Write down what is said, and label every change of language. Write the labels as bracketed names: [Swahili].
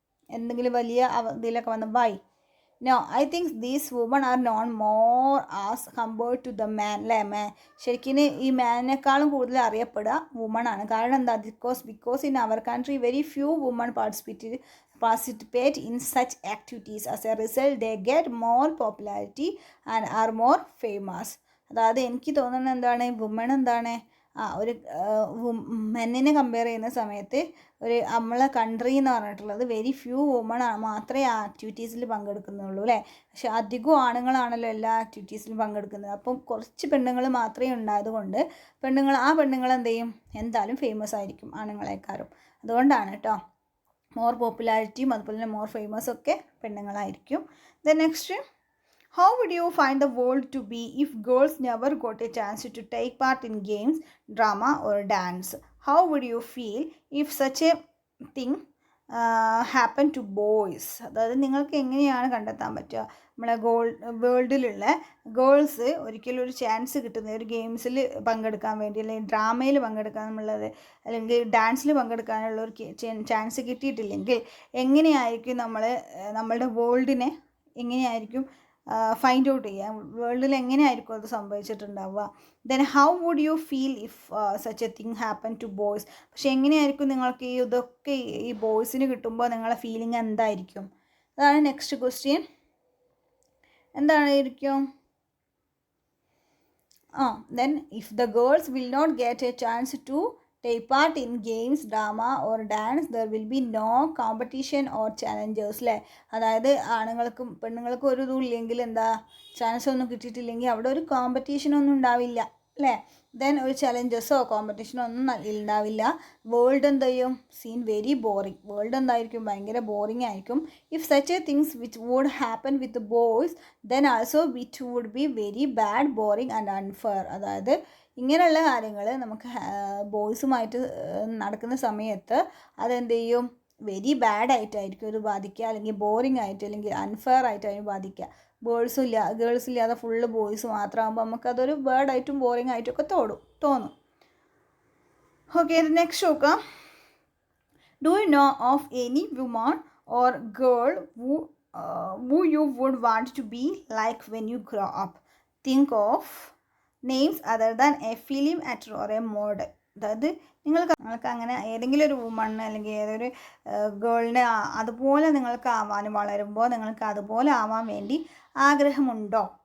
[Malayalam] എന്തെങ്കിലും വലിയ ഇതിലൊക്കെ വന്ന് [English] Why? No, I think these women are known more as compared to the man അല്ലേ? [Malayalam] ശരിക്കും ഈ മാനിനേക്കാളും കൂടുതൽ അറിയപ്പെടുക വുമൺ ആണ്. കാരണം എന്താ? [English] Because in our country very few women participate in such activities. As a result, they get more popularity and are more famous. [Malayalam] അതായത് എനിക്ക് തോന്നുന്നത് എന്താണ്? വുമൺ എന്താണ് ഒരു മെന്നിനെ കമ്പയർ ചെയ്യുന്ന സമയത്ത് നമ്മളെ കൺട്രി എന്ന് പറഞ്ഞിട്ടുള്ളത് വെരി ഫ്യൂ വുമൺ മാത്രമേ ആ ആക്ടിവിറ്റീസിൽ പങ്കെടുക്കുന്നുള്ളൂ അല്ലേ? പക്ഷെ അധികം ആണുങ്ങളാണല്ലോ എല്ലാ ആക്ടിവിറ്റീസിലും പങ്കെടുക്കുന്നത്. അപ്പം കുറച്ച് പെണ്ണുങ്ങൾ മാത്രമേ ഉണ്ടായതുകൊണ്ട് പെണ്ണുങ്ങൾ എന്ത് ചെയ്യും? എന്തായാലും ഫേമസ് ആയിരിക്കും ആണുങ്ങളെക്കാളും. അതുകൊണ്ടാണ് കേട്ടോ മോർ പോപ്പുലാരിറ്റിയും അതുപോലെ തന്നെ മോർ ഫേമസ് ഒക്കെ പെണ്ണുങ്ങളായിരിക്കും. [English] Then next, how would you find the world to be if girls never got a chance to take part in games, drama or dance? How would you feel if such a thing happen to boys? [Malayalam] അതായത് നിങ്ങൾക്ക് എങ്ങനെയാണ് കണ്ടെത്താൻ പറ്റുക നമ്മളെ വേൾഡിലുള്ള girls ഒരിക്കലും ഒരു chance കിട്ടുന്ന ഒരു ഗെയിംസിൽ പങ്കെടുക്കാൻ വേണ്ടി, അല്ലെങ്കിൽ ഡ്രാമയിൽ പങ്കെടുക്കാൻ എന്നുള്ളത്, അല്ലെങ്കിൽ ഡാൻസിൽ പങ്കെടുക്കാനുള്ള ഒരു ചാൻസ് കിട്ടിയിട്ടില്ലെങ്കിൽ എങ്ങനെയായിരിക്കും നമ്മളുടെ വേൾഡിനെ എങ്ങനെയായിരിക്കും ഫൈൻഡ് ഔട്ട് ചെയ്യാം? വേൾഡിൽ എങ്ങനെയായിരിക്കും അത് സംഭവിച്ചിട്ടുണ്ടാവുക? [English] Then how would you feel if such a thing happen to boys? [Malayalam] പക്ഷെ എങ്ങനെയായിരിക്കും നിങ്ങൾക്ക് ഇതൊക്കെ ഈ ബോയ്സിന് കിട്ടുമ്പോൾ നിങ്ങളുടെ ഫീലിംഗ് എന്തായിരിക്കും? അതാണ് നെക്സ്റ്റ് ക്വസ്റ്റ്യൻ. എന്തായിരിക്കും? [English] Then if the girls will not get a chance to take part in games, drama or dance, there will be no competition or challenges അല്ലേ? [Malayalam] അതായത് ആണുങ്ങൾക്കും പെണ്ണുങ്ങൾക്കും ഒരു ഇതും ഇല്ലെങ്കിൽ എന്താ, ചാൻസ് ഒന്നും കിട്ടിയിട്ടില്ലെങ്കിൽ അവിടെ ഒരു കോമ്പറ്റീഷനൊന്നും ഉണ്ടാവില്ല അല്ലേ? ദെൻ ഒരു ചലഞ്ചസോ കോമ്പറ്റീഷനോ ഒന്നും ഉണ്ടാവില്ല. വേൾഡ് എന്ത് ചെയ്യും? [English] Scene very boring. [Malayalam] വേൾഡ് എന്തായിരിക്കും? ഭയങ്കര ബോറിങ് ആയിരിക്കും. [English] If such a things which would happen with boys then also which would be very bad, boring and unfair. [Malayalam] അതായത് ഇങ്ങനെയുള്ള കാര്യങ്ങൾ നമുക്ക് ബോയ്സുമായിട്ട് നടക്കുന്ന സമയത്ത് അതെന്ത് ചെയ്യും? വെരി ബാഡ് ആയിട്ടായിരിക്കും അത് ബാധിക്കുക, അല്ലെങ്കിൽ ബോറിംഗ് ആയിട്ട്, അല്ലെങ്കിൽ അൺഫെയർ ആയിട്ടായിരിക്കും ബാധിക്കുക. ഗേൾസ് ഇല്ലാതെ ഫുള്ള് ബോയ്സ് മാത്രമാകുമ്പോൾ നമുക്കതൊരു ബാഡായിട്ടും ബോറിംഗ് ആയിട്ടൊക്കെ തോന്നും. ഓക്കെ, നെക്സ്റ്റ് നോക്കാം. [English] Do you know of any woman or girl who you would want to be like when you grow up? Think of names other than a film actor or a model. [Malayalam] അതായത് നിങ്ങൾക്ക് അങ്ങനെ ഏതെങ്കിലും ഒരു woman അല്ലെങ്കിൽ ഏതൊരു ഗേളിനെ അതുപോലെ നിങ്ങൾക്ക് ആവാനും വളരുമ്പോൾ നിങ്ങൾക്ക് അതുപോലെ ആവാൻ വേണ്ടി ആഗ്രഹമുണ്ടോ?